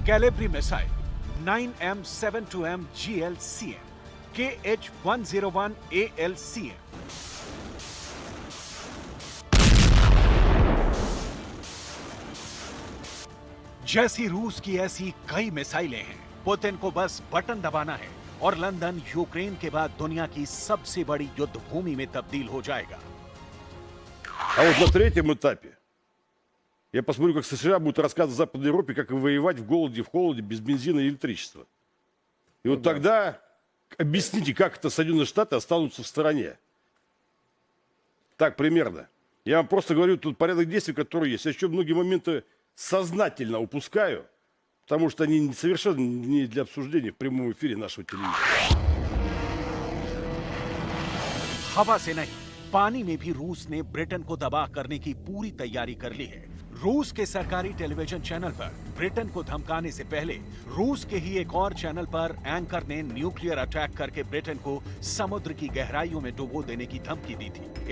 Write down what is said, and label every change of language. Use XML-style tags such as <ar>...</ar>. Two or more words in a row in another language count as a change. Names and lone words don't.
<hi>कैलेब्री मिसाइल, 9M72M GLCM, KH-101 ALCM, जैसी रूस की ऐसी कई मिसाइलें हैं। पुतिन को बस बटन दबाना है और लंदन यूक्रेन के बाद दुनिया की सबसे बड़ी युद्ध भूमि में तब्दील हो जाएगा।</hi> <ru>А вот на третьем этапе я посмотрю, как США будут рассказывать Западной Европе, как воевать в голоде, в холоде, без бензина и электричества. И вот тогда объясните, как это Соединенные Штаты останутся в стороне. Так примерно. Я вам просто говорю тут порядок действий, который есть. Я еще многие моменты сознательно упускаю, потому что они совершенно не для обсуждения в прямом эфире нашего телевидения.</ru> <hi>हवा से नहीं, पानी में भी रूस ने ब्रिटेन को तबाह करने की पूरी तैयारी कर ली है। रूस के सरकारी</hi> <en>television channel</en> <hi>पर ब्रिटेन को धमकाने से पहले रूस के ही एक और चैनल पर एंकर ने</hi> <en>nuclear attack</en> <hi>करके ब्रिटेन को समुद्र की गहराइयों में डुबो देने की धमकी दी थी।</hi>